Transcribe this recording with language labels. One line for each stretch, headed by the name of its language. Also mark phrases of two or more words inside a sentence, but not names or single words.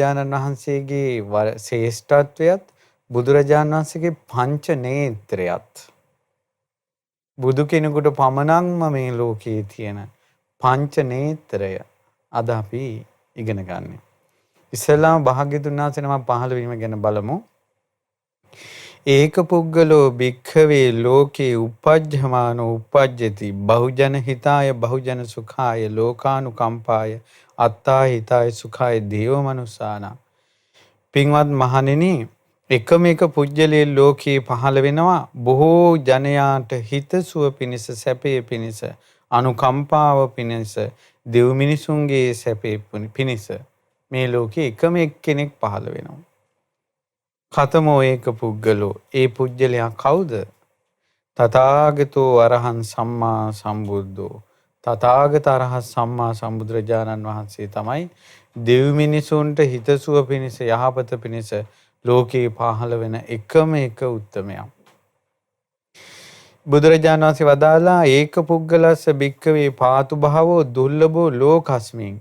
Sinhala: අද අපි බුදුරජාණන් වහන්සේගේ ශ්‍රේෂ්ඨත්වයත් බුදුරජාණන් වහන්සේගේ පංච නේත්‍රයත් බුදු කෙනෙකුට පමණක්ම මේ ලෝකයේ තියෙන පංච නේත්‍රය අද අපි ඉගෙන ගන්න. ඉස්සෙල්ලාම භාග්‍යතුන් වහන්සේ නම පහළ වීම ගැන බලමු.
Pali: ඒක පුද්ගලෝ භික්ඛවේ ලෝකේ උපජ්ජමානෝ උපජ්ජති බහුජන හිතාය බහුජන සුඛාය ලෝකානුකම්පාය අත්තා හිතාය සුඛාය දේව මනුස්සාන.
Sinhala: පින්වත් මහණෙනි, එකම එක පුජ්‍යලේ ලෝකේ පහළ වෙනවා බොහෝ ජනයාට හිතසුව පිණිස සැපේ පිණිස අනුකම්පාව පිණිස දෙව් මිනිසුන්ගේ සැපේ පිණිස මේ ලෝකේ එකම එක්කෙනෙක් පහළ වෙනවා.
Pali: කතමෝ ඒක පුද්ගලෝ,
Sinhala: ඒ පුජ්‍යලයා කවුද?
Pali: තථාගතෝ අරහං සම්මා සම්බුද්ධෝ.
Sinhala: තථාගත අරහත් සම්මා සම්බුදුරජාණන් වහන්සේ තමයි දෙව් මිනිසුන්ට හිතසුව පිණිස යහපත පිණිස ලෝකේ පහළ වෙන එකම එක උත්තමයා. බුදුරජාණන් වහන්සේ වදාලා
Pali: ඒක පුද්ගලස්ස භික්ඛවේ පාතු භාවෝ දුර්ලභෝ ලෝකස්මින්.